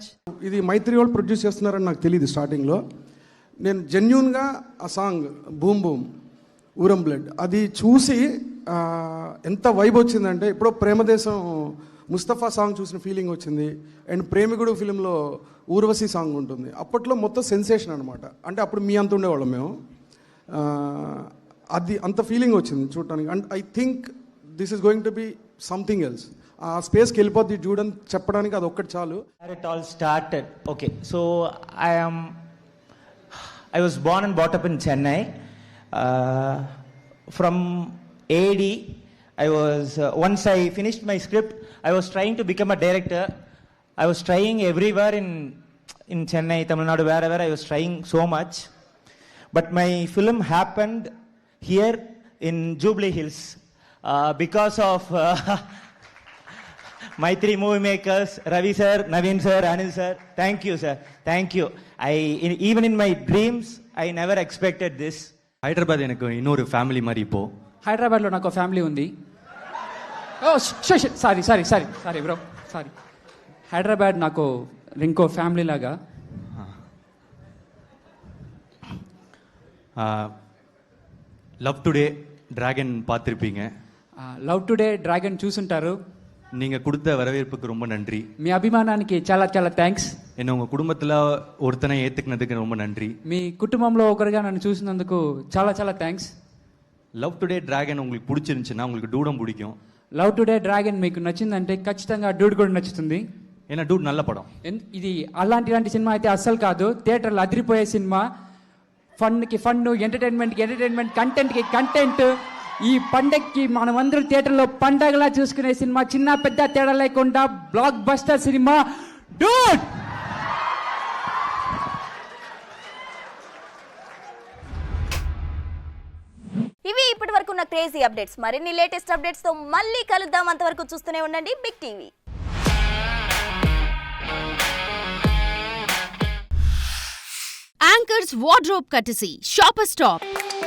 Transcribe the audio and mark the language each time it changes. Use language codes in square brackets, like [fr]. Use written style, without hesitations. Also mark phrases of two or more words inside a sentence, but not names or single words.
[te] ఇది మైత్రి వాళ్ళు ప్రొడ్యూస్ చేస్తున్నారని నాకు తెలియదు స్టార్టింగ్లో. నేను జెన్యూన్గా ఆ సాంగ్ బూమ్ బూమ్ ఊరం బ్లడ్ అది చూసి ఎంత వైబ్ వచ్చిందంటే, ఇప్పుడు ప్రేమదేశం ముస్తఫా సాంగ్ చూసిన ఫీలింగ్ వచ్చింది. అండ్ ప్రేమికుడు ఫిలింలో ఊర్వశి సాంగ్ ఉంటుంది. అప్పట్లో మొత్తం సెన్సేషన్ అనమాట. అంటే అప్పుడు మీ అంత ఉండేవాళ్ళం మేము. అది అంత ఫీలింగ్ వచ్చింది చూడటానికి. [en] And I think this is going to be something else. [te] ఆ స్పేస్కి వెళ్ళిపోద్ది చూడని చెప్పడానికి అది ఒక్కటి చాలు. [en] It all started. Okay, so I was born and brought up in Chennai. From AD, I was once I finished my script, I was trying to become a director. I was trying everywhere in Chennai, Tamil Nadu, wherever I was trying so much. But my film happened here in Jubilee Hills because of Maitri Movie Makers, Ravi sir, Naveen sir, Anil sir. Thank you sir, thank you. Even in my dreams, I never expected this. [te] హైదరాబాద్ నాకు ఇన్నొరు ఫ్యామిలీ మరి ఇప్పుడు హైదరాబాద్లో నాకు ఫ్యామిలీ ఉంది. ఓ [en] sorry bro, [te] సారీ. హైదరాబాద్ నాకు ఇంకో ఫ్యామిలీ లాగా. [ta] லவ் டுடே டிராகன் பார்த்துருப்பீங்க. [te] లవ్ టుడే డ్రాగన్ చూసుంటారు. [ta] நீங்கள் கொடுத்த வரவேற்புக்கு ரொம்ப நன்றி. [te] మీ అభిమానానికి చాలా చాలా థ్యాంక్స్. [ta] என்ன உங்கள் குடும்பத்தில் ஒருத்தனை ஏற்றுக்கினதுக்கு ரொம்ப நன்றி. [te] మీ కుటుంబంలో ఒకరిగా నన్ను చూసినందుకు చాలా చాలా థ్యాంక్స్. [ta] లవ్ టుడే డ్రాగన్ உங்களுக்கு பிடிச்சிருந்துச்சுன்னா உங்களுக்கு டூடம் பிடிக்கும். [te] లవ్ టుడే డ్రాగన్ మీకు నచ్చిందంటే ఖచ్చితంగా డూడ్ కూడా నచ్చుతుంది. [ta] ஏனா டூட் நல்ல படம் [te] ఇది అలాంటి సినిమా అయితే అస్సలు కాదు. థియేటర్లో అదిరిపోయే సినిమా. ఫన్కి ఫన్ను, ఎంటర్టైన్మెంట్కి ఎంటర్టైన్మెంట్, కంటెంట్కి కంటెంట్. ఈ పండగకి మనమందరం థియేటర్లో పండగలా చూసుకునే సినిమా. చిన్న పెద్ద తేడా లేకుండా బ్లాక్ బస్టర్ సినిమా డూడ్. ఇవి ఇప్పటి వరకు ఉన్న క్రేజీ అప్డేట్స్. మరిన్ని లేటెస్ట్ అప్డేట్స్ తో మళ్ళీ కలుద్దాం. అంతవరకు చూస్తూనే ఉండండి బిగ్ టీవీ. [en] Anchor's wardrobe courtesy, Shopper Stop.